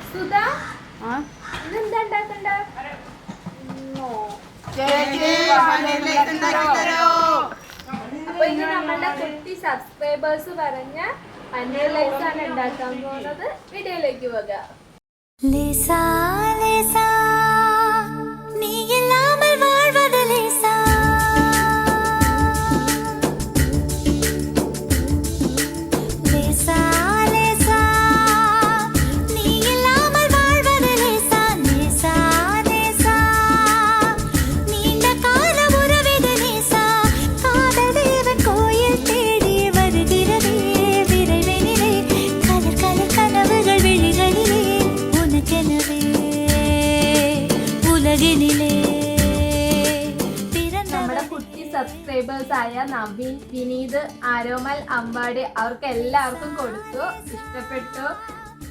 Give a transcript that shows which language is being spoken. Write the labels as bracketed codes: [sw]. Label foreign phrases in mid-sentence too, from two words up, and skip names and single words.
[ml] സുധാ ഇന്നെന്താ ഉണ്ടാക്കണ്ട? അപ്പൊ ഇത് നമ്മളുടെ കുട്ടി സബ്സ്ക്രൈബേഴ്സ് പറഞ്ഞ പനീർ ലൈസ് ആണ് ഉണ്ടാക്കാൻ പോകുന്നത്. വീഡിയോയിലേക്ക് പോകാം. [ta] லேசா லேசா நீ இல்லாமல் வாழ்வது லேசா லேசா லேசா நீ இல்லாமல் வாழ்வது லேசா லேசா லேசா நீண்ட கால உறவிது லேசா காதல் தேவன் கோயில் தேடி வருகிறதே விரைவினிலே [en] colour colour [ta] கனவுகள் விழிகளிலே [ml] നമ്മുടെ കുട്ടി സബ്സ്ക്രൈബേഴ്സ് ആയ നവീൻ, വിനീത്, ആരോമൽ, അമ്പാടി അവർക്ക് എല്ലാവർക്കും കൊടുത്തു. ഇഷ്ടപ്പെട്ടു.